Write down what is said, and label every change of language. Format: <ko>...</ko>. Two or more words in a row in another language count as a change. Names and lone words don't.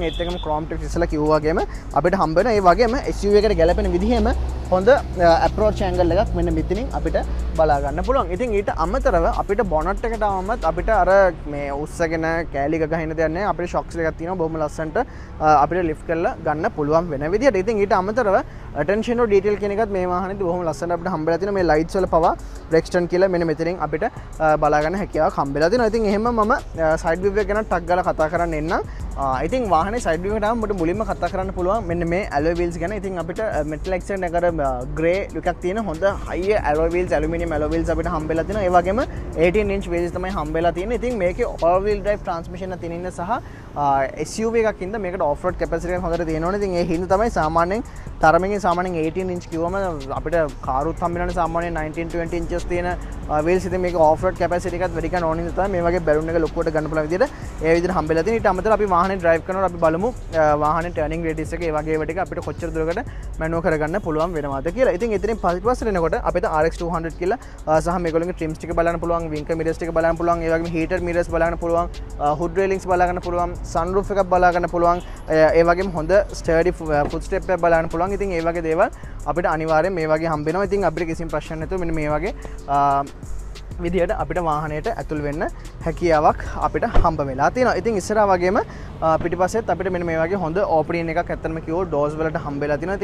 <si>ඒත් එක්කම</si> <en>chrome tips</en> <si>ඉස්සලා කිව්වා වගේම අපිට හම්බ වෙන ඒ වගේම SUV එකට ගැලපෙන විදිහෙම හොඳ</si> <en>approach angle</en> <si>එකක් මෙන්න මෙතනින් අපිට බලා ගන්න පුළුවන්. ඉතින් ඊට අමතරව අපිට bonnet එකට ආවමත් අපිට අර මේ උස්සගෙන කෑලි ගහින්න දෙයක් නැහැ. අපිට shocks එකක් තියෙනවා බොහොම ලස්සනට අපිට lift කරලා ගන්න පුළුවන් වෙන විදියට. ඉතින් ඊට අමතරව</si> <en>attention to detail</en> <si>කියන එකත් මේ වාහනේදී බොහොම ලස්සනට අපිට හම්බෙලා තියෙනවා. මේ lights වල පවා Rexton කියලා මෙන්න මෙතනින් අපිට බලා ගන්න හැකියාවක් හම්බෙලා තියෙනවා. ඉතින් එහෙම මම</si> <en>side view</en> <si>එක ගැන ටක් ගාලා කතා කරන්න එන්නම්. ඉතින් වාහනේ</si> <en>side view</en> <si>එකට ආවම මට මුලින්ම කතා කරන්න පුළුවන් මෙන්න මේ</si> <en>alloy wheels</en> <si>ගැන. ඉතින් අපිට</si> <en>metal accent</en> <si>එකට grey එකක් තියෙන හොඳ</si> <en>high alloy wheels aluminium alloy wheels</en> <si>අපිට හම්බෙලා තියෙනවා. ඒ වගේම 18</si> <en>inch wheels</en> <si>තමයි හම්බෙලා තියෙන්නේ. ඉතින් මේකේ</si> <en>all wheel drive transmission</en> <si>එක තියෙන සහ SUV එකක් ඉඳ මේකට</si> <en>off road capacity</en> <si>එක හොඳට තියෙනවනේ. ඉතින් ඒ හින්දා තමයි සාමාන්‍යයෙන් තරමකින් සාමාන්‍යයෙන් 18 inch කිව්වම අපිට කාරුත් හම්බෙනවනේ සාමාන්‍යයෙන් 19 20 inches තියෙන wheels. ඉතින් මේක</si> <en>off road capacity</en> <si>එකත් වැඩි කරන ඕන හින්දා තමයි මේ වගේ balloon එක ලොකුවට ගන්න පුළුවන් විදිහට ඒ විදිහට හම්බෙලා තියෙන. ඊට අමතරව අපි වාහනේ drive කරනකොට අපි බලමු වාහනේ</si> <en>turning radius</en> <si>එක ඒ වගේ ඒවා ටික අපිට කොච්චර දුරකට manual කරගන්න පුළුවන් වෙනවද කියලා. ඉතින් එතනින් පස්සේ එනකොට අපිට RX 200 කියලා සහ මේගොල්ලෝගේ trims ටික බලන්න පුළුවන්,</si> <en>winker mirrors</en> <si>ටික බලන්න පුළුවන්, ඒ වගේම</si> <en>heated mirrors</en> <si>බලන්න පුළුවන්,</si> <en>hood railings</en> <si>බලා ගන්න පුළුවන්, sunroof එකක් බලා ගන්න පුළුවන්, ඒ වගේම හොඳ</si> <en>sturdy footstep</en> <si>එකක් බලන්න පුළුවන්. ඉතින් ඒ වගේ දේවල් අපිට අනිවාර්යෙන් මේ වගේ හම්බ වෙනවා. ඉතින් අපිට කිසිම ප්‍රශ්නයක් නැතුව මෙන්න මේ වගේ විදියට අපිට වාහනයට ඇතුල් වෙන්න හැකියාවක් අපිට හම්බ වෙලා තියෙනවා. ඉතින් ඉස්සරහා වගේම පිටිපස්සෙත් අපිට මෙන්න මේ වගේ හොඳ ඕපනින් එකක් ඇත්තටම කිව්වොත් ඩෝර්ස් වලට හම්බ වෙලා තියෙනවා.</si>